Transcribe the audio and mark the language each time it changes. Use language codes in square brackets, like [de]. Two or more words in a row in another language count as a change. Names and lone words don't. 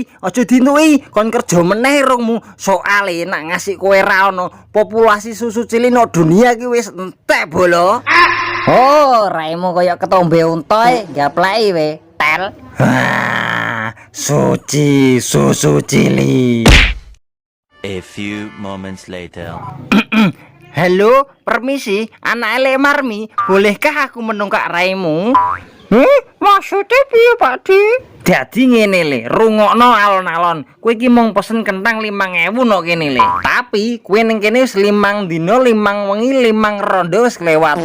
[jv] Aja dintuki kon kerja meneh rongmu. Soale nak ngasih kowe ra ono populasi susu cilik no dunia iki wis entek bolo. Oh, raimu koyo ketombe unta gapleki we, tel. Suci susu cilik. [en] A few moments later. [id] Halo, permisi, anak Lek Marmi, bolehkah aku menungkak raimu? [jv] Maksudnya piye, Pakde? Dadi ngene le, rungokno alon-alon. Kowe iki mung pesen kentang 5.000 no kene le. Tapi kowe ning kene wis 5 dina, 5 wengi, 5 rondo wis kelewat.